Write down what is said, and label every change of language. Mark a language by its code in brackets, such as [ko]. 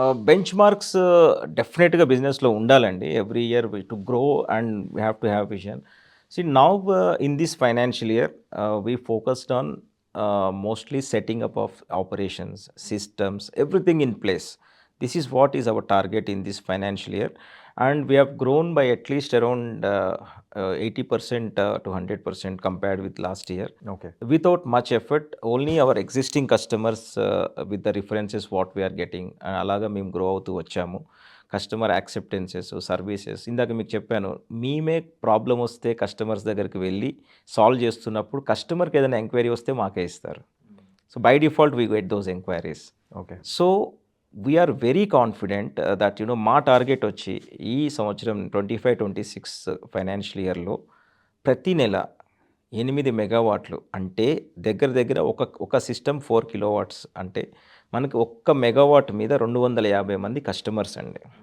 [te] Bench marks డెఫినెట్గా బిజినెస్లో ఉండాలండి. [en] Every year to grow and we have to have vision. See, now in this financial year, we focused on mostly setting up of operations, systems, everything in place. This is what is our target in this financial year. And we have grown by at least around 80% to 100% compared with last year. Okay. Without much effort, only our existing customers with the references what we are getting. And [te] అలాగా మేము grow అవుతూ వచ్చాము. Customer యాక్సెప్టెన్సెస్, services ఇందాక మీకు చెప్పాను. మేమే problem వస్తే customers దగ్గరికి వెళ్ళి సాల్వ్ చేస్తున్నప్పుడు కస్టమర్‌కి ఏదైనా ఎంక్వైరీ వస్తే మాకే ఇస్తారు. [en] So, by default we get those enquiries. Okay. So, we are very confident that [te] మా టార్గెట్ వచ్చి ఈ సంవత్సరం 25, 26 ఫైనాన్షియల్ ఇయర్‌లో ప్రతి నెల 8 మెగావాట్లు అంటే దగ్గర దగ్గర ఒక సిస్టమ్ 4 కిలోవాట్స్ అంటే మనకి ఒక్క మెగావాట్ మీద 250 మంది కస్టమర్స్ అండి.